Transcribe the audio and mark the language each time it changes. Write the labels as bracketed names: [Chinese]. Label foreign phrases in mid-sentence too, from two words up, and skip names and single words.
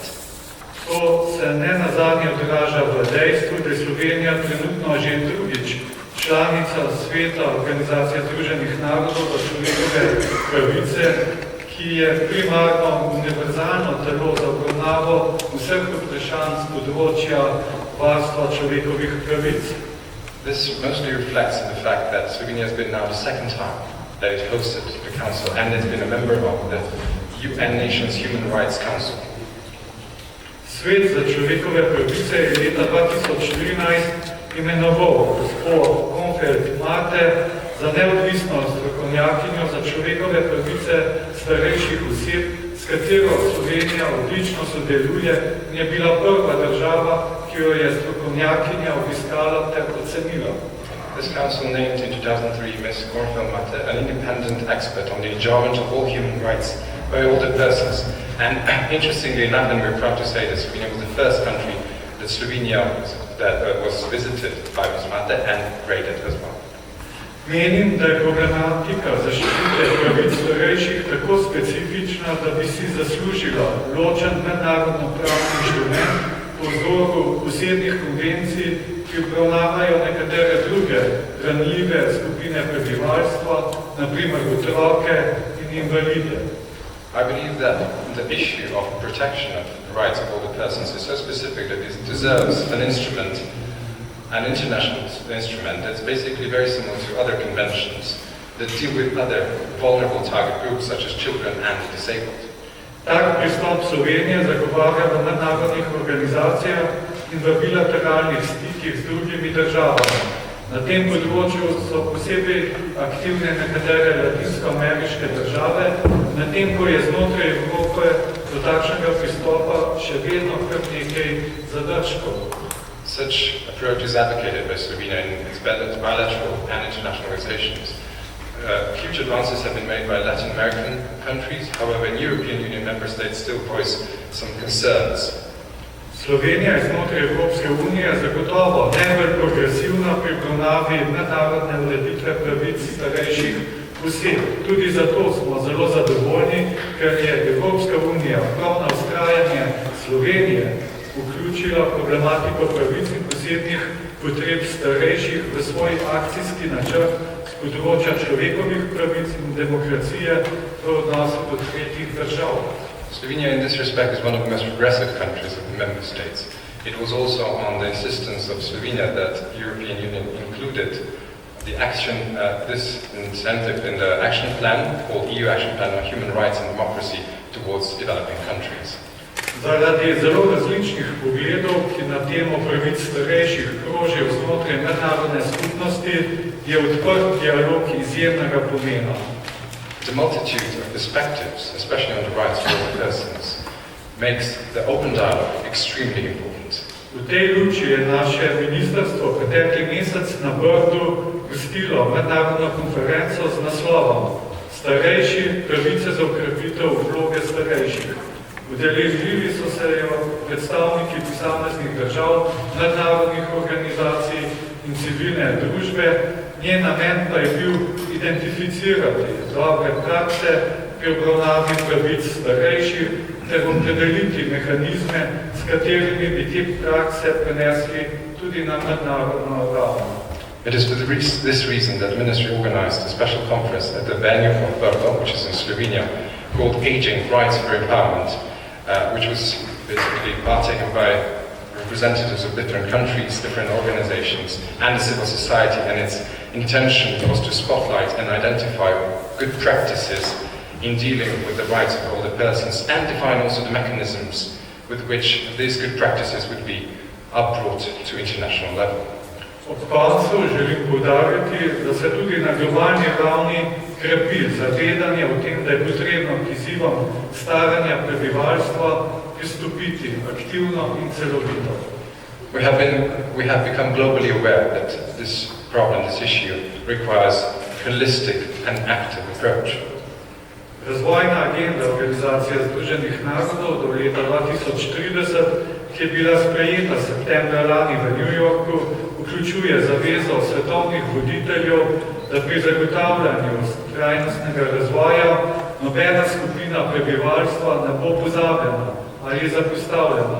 [Slovenian] To se ne nazadnje odraža v dejstvu, da je Slovenija trenutno že drugič članica Sveta Organizacije Združenih narodov za človekove pravice, ki je primarno univerzalno telo za obravnavo vseh vprašanj z področja varstva človekovih pravic. [English] This mostly reflects in the fact that Slovenia has been now the second time that it hosted the Council and has been a member of the UN Nations Human Rights Council. [Slovenian] Svet za človekove pravice je leta 2014 imenoval gospod Konfeld-Mate za neodvisno strokovnjakinjo za človekove pravice starejših oseb, s katero Slovenija odlično sodeluje in je bila prva država, ki jo je strokovnjakinja obiskala ter ocenila. [English] This council named in 2003 Ms. Konfeld-Mate an independent expert on the enjoyment of all human rights by older persons. And interestingly enough, and we're proud to say that Slovenia was the first country that was visited by Ms. Mate and graded as well. [Slovenian] Menim, da je problematika zaščite pravic starejših tako specifična, da bi si zaslužila ločen mednarodno-pravni inštrument po vzoru posebnih konvencij, ki obravnavajo nekatere druge ranljive skupine prebivalstva, na primer otroke in invalide. [English] I believe that the issue of protection of the rights of older persons is so specific that it deserves an instrument, an international instrument that's basically very similar to other conventions that deal with other vulnerable target groups such as children and disabled. [Slovenian] Tak pristop Slovenije zagovarja v mednarodnih organizacijah in v bilateralnih stikih z drugimi državami. Na tem področju so posebej aktivne nekatere latinsko-ameriške države, medtem ko je znotraj Evrope do takšnega pristopa še vedno kar nekaj zadržkov. [English] Such approach is advocated by Slovenia in its bilateral and international organizations. Huge advances have been made by Latin American countries, however, in European Union member states still voice some concerns. [Slovenian] Slovenija je znotraj Evropske unije zagotovo najbolj progresivna pri obravnavi mednarodne ureditve pravic starejših oseb. Tudi zato smo zelo zadovoljni, ker je Evropska unija prav na vztrajanje Slovenije vključila problematiko pravic in posebnih potreb starejših v svoj akcijski načrt z področja človekovih pravic in demokracije v odnosu do tretjih držav. [English] Slovenia in this respect is one of the most progressive countries of the member states. It was also on the insistence of Slovenia that the European Union included the action, this incentive in the action plan called EU Action Plan on Human Rights and Democracy towards developing countries. [Slovenian] Zaradi zelo različnih pogledov, ki na temo pravic starejših krožijo znotraj mednarodne skupnosti, je odprt dialog izjemnega pomena. [English] The multitude of perspectives, especially on the rights of older persons, makes the open dialogue extremely important. [Slovenian] V tej luči je naše ministrstvo pretekli mesec na Brdu gostilo mednarodno konferenco z naslovom Starejši, pravice za okrepitev vloge starejših. Udeležili so se predstavniki posameznih držav, mednarodnih organizacij in civilne družbe. Njen namen pa je bil identificirati dobre prakse pri obravnavi pravic starejših ter opredeliti mehanizme, s katerimi bi te prakse prenesli tudi na mednarodno raven. [English] It is for this reason that the Ministry organized a special conference at the venue of Brdo, which is in Slovenia, called Aging Rights for Empowerment, which was basically partaken by representatives of different countries, different organizations, and the civil society, and its intention was to spotlight and identify good practices in dealing with the rights of older persons and define also the mechanisms with which these good practices would be brought to international level. [Slovenian] Ob koncu želim poudariti, da se tudi na globalni ravni krepi zavedanje o tem, da je potrebno k izzivom staranja prebivalstva pristopiti aktivno in celovito. [English] We have become globally aware that this problem, this issue, requires a holistic and active approach. [Slovenian] Razvojna agenda Organizacije Združenih narodov do leta 2030, ki je bila sprejeta septembra lani v New Yorku, vključuje zavezo svetovnih voditeljev, da pri zagotavljanju trajnostnega razvoja nobena skupina prebivalstva ne bo pozabljena ali zapostavljena.